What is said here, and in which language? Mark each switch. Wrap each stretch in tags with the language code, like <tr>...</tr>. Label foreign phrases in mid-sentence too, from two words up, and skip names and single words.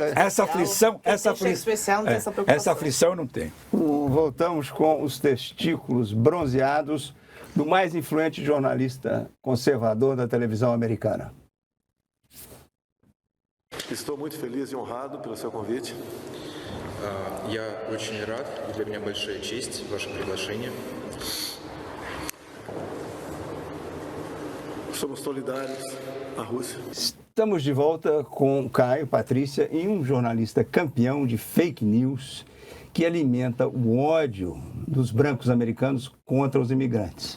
<pt>Essa aflição eu não tenho. Voltamos com os testículos bronzeados do mais influente jornalista conservador da televisão americana. Estou muito feliz e honrado pelo seu convite.</pt> <ru>Я очень рад, и для меня большая честь ваше приглашение.</ru> <pt>Somos solidários à Rússia. Estamos de volta com Caio, Patrícia e um jornalista campeão de</pt> <en>fake news</en> <pt>que alimenta o ódio dos brancos americanos contra os imigrantes.</pt>